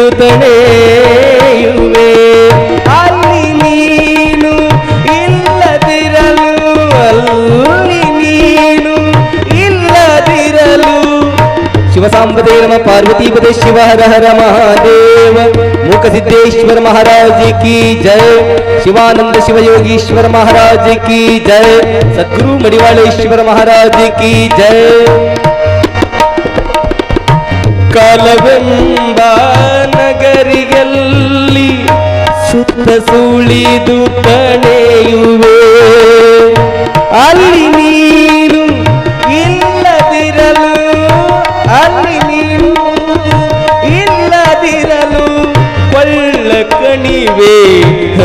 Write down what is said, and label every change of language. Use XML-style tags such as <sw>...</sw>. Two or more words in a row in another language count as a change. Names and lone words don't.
<kn>ತಡೆಯುವೆ ಅಲ್ಲಿ ನೀನು ಇಲ್ಲದಿರಲು ಅಲ್ಲಿ ನೀನು ಇಲ್ಲದಿರಲು ಶಿವಸಾಂಬದೇ ನಮ ಪಾರ್ವತೀಪದೇ ಶಿವ ಹರ ಹರ ಮಹಾದೇವ ಮೂಕ ಸಿದ್ದೇಶ್ವರ</kn> <hi>महाराज की जय शिवानंद शिवयोगीश्वर महाराज की जय सद्गुरु मडिवाळेश्वर महाराज की जय</hi> <kn>ಕಾಲವೆಂಬ ನಗರಿಯಲ್ಲಿ ಸುತ್ತ ಸುಳಿದು ತಡೆಯುವೆ ಅಲ್ಲಿ ನೀನು ಇಲ್ಲದಿರಲು ಅಲ್ಲಿ ನೀನು ಇಲ್ಲದಿರಲು ಕೊಳ್ಳ ಕಣಿವೆ</kn>